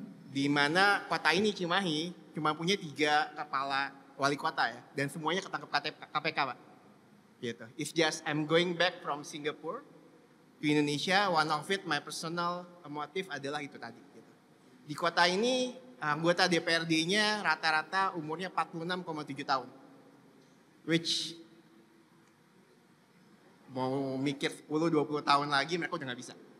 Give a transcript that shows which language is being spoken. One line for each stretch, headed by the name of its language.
Indonesian: Di mana kota ini Cimahi cuma punya 3 kepala wali kota ya. Dan semuanya ketangkep KPK Pak. Gitu.
English: It's just I'm going back from Singapore to Indonesia. One of it my personal motive
Indonesian: adalah itu tadi. Gitu. Di kota ini anggota DPRD-nya rata-rata umurnya 46,7 tahun. Which mau mikir 10-20 tahun lagi mereka udah gak bisa.